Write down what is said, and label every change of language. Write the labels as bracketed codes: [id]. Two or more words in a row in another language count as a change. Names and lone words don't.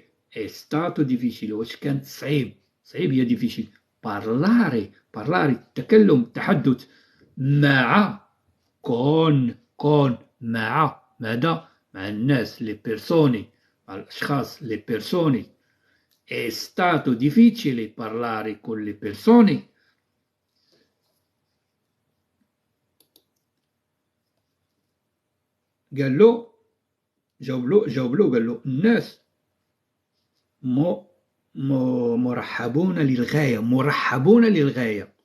[it] è stato difficile [ar] واش كانت صعيب هي ديفيشيلي. بارلاري التكلم التحدث مع كون مع ماذا؟ مع الناس [it] le persone, [ar] مع الأشخاص [it] le persone. è stato difficile parlare con le persone. [ar] قال له جاوب له قال له الناس مرحبون للغاية.